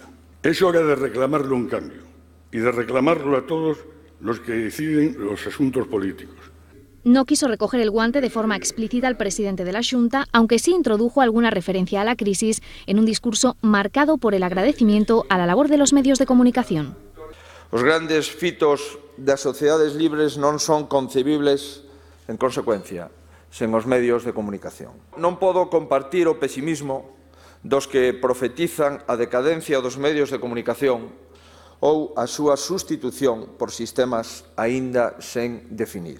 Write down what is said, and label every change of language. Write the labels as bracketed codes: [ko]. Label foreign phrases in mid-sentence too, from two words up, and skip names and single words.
[es] Es hora de reclamarle un cambio y de reclamarlo a todos los que deciden los asuntos políticos. No quiso recoger el guante de forma explícita al presidente de la Xunta, aunque sí introdujo alguna referencia a la crisis en un discurso marcado por el agradecimiento a la labor de los medios de comunicación. [gl] Os grandes fitos das sociedades libres non son concebibles, en consecuencia, sen os medios de comunicación. Non podo compartir o pesimismo dos que profetizan a decadencia dos medios de comunicación ou a súa sustitución por sistemas aínda sen definir.